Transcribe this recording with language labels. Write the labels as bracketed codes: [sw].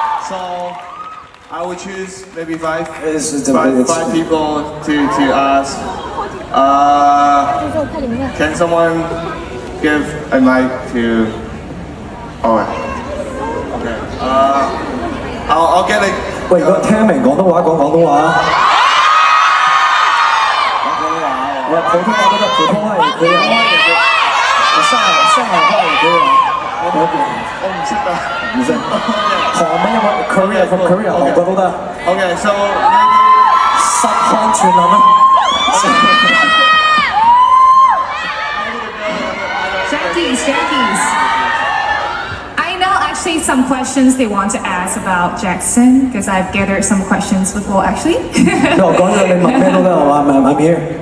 [en] So I would choose maybe five people to ask. Can someone give a mic to? Okay. I'll get a. [yue] 喂，如果聽明廣東話講廣東話，我普通話都得，普通話也可以啊，上海話也可以啊。我唔識㗎，唔識。韓文有冇 Korea from Korea 韓國都得。 [en] Okay, so [yue] 十項全能啊！ [en] Jackies. I know actually some questions they want to ask about Jackson because I've gathered some questions before actually. [yue] 我講咗你問咩都得係嘛？ [en] I'm here.